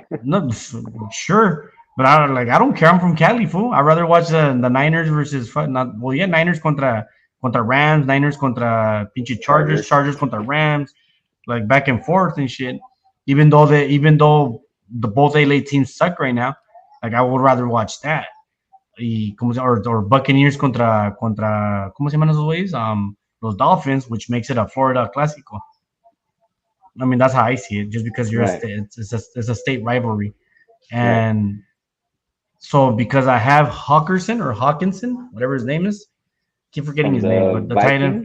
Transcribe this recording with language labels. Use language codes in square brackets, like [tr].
[en] No, sure, but I don't care. I'm from Cali, fool. I'd rather watch the Niners versus not well, yeah, Niners contra Rams, Niners contra pinche Chargers, Chargers. Chargers contra Rams, like back and forth and shit. Even though the both LA teams suck right now, like I would rather watch that. [es] Or Buccaneers contra ¿cómo se llaman esos güeyes? [en] Los Dolphins, which makes it a Florida Clásico. I mean, that's how I see it. Just because you're a Right. state, it's a state rivalry, Right. and so because I have Hawkinson, whatever his name is, keep forgetting From his name, the but the tight Vikings.